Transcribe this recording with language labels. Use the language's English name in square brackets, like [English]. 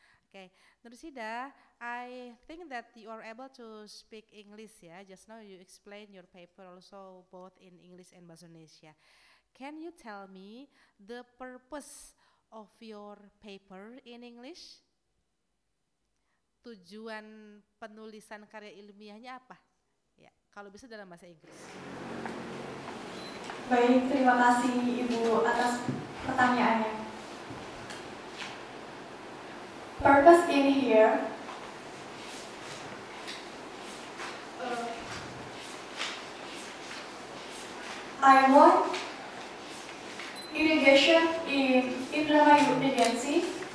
[English] Okay, Nur Sida, I think that you are able to speak English ya. Just now you explain your paper also both in English and Bahasa Indonesia. Can you tell me the purpose of your paper in English? [Indonesian] tujuan penulisan karya ilmiahnya apa? Ya, kalau bisa dalam bahasa Inggris. Baik, terima kasih Ibu atas pertanyaannya. [English] Purpose in here I want irrigation in Indramayu Regency